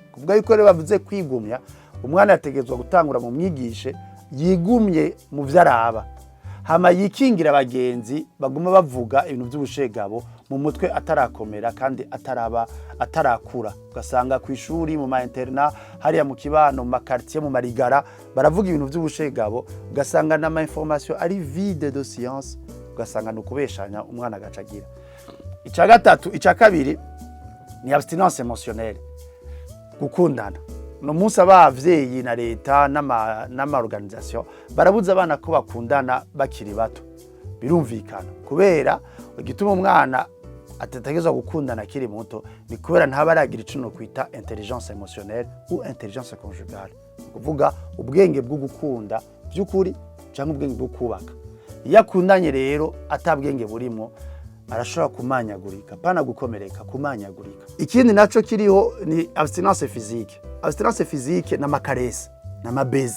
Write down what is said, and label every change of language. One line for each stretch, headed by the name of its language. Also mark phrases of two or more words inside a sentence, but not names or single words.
Rundi: Kuvuga yuko rero bavuze kwigumya, umwana yategezwa gutangura mu mwigishe yigumye mu vyaraba, hama yikingira abagenzi baguma bavuga ibintu by'ubushegabo mu mutwe atarakomera kandi atarakura. Ugasanga ku ishuri, mu ma interna, hariya mu kibano, mu quartier, mu marigara baravuga ibintu by'ubushegabo, ugasanga na information ari
French: vide de science,
Rundi: ugasanga no kubeshanya umwana agacagira. Ica gatatu, ica kabiri ni
French: abstinence émotionnelle,
Rundi: gukundana. No munsi abavyeyi na leta n'ama organisation barabuza abana ko bakundana bakiri bato. Birumvikana kubera igituma umwana atategezwa gukundana akiri muto ni kubera ntabaragira icuno kwita
French: intelligence émotionnelle ou intelligence conjugale,
Rundi: kuvuga ubwenge bwo gukunda by'ukuri cyangwa ubwenge bwo kubaka. Iyo akundanye rero atabwenge burimo arashobora kumanyagurika, pana gukomereka, kumanyagurika. Ikindi naco kiriho ni
French: abstinence physique. Abstinence physique
Rundi: na makarese na mabeze.